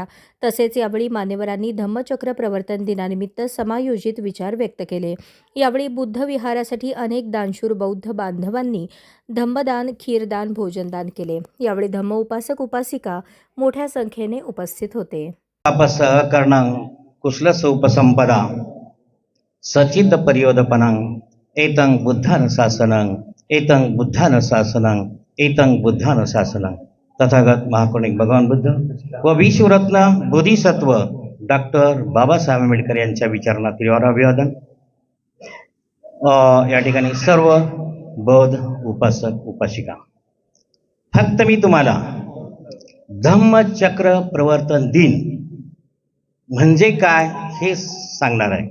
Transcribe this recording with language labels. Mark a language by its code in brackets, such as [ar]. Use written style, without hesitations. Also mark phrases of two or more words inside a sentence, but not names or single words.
[mr] तसेच यावेळी मान्यवरांनी धम्मचक्र प्रवर्तन दिनानिमित्त समायोजित विचार व्यक्त केले. यावेळी बुद्ध विहारासाठी अनेक दानशूर बौद्ध बांधवांनी धम्मदान, खीरदान, भोजनदान केले. यावेळी धम्म उपासक उपासिका मोठ्या संख्येने उपस्थित होते. [pi] सहकरणं कुशलस उपसंपदा सचिद परियोदपनं एतं बुद्धानुशासनं एतं बुद्धानुशासनं एतं बुद्धानुशासनं. [mr] तथागत महाकारुणिक भगवान बुद्ध व विश्वरत्न बोधिसत्व डॉक्टर बाबासाहेब आंबेडकर यांच्या विचारांना तीव्र अभिवादन. या ठिकाणी सर्व बौद्ध उपासक उपासिका, फक्त मी तुम्हाला धम्मचक्र प्रवर्तन दिन म्हणजे काय हे सांगणार आहे.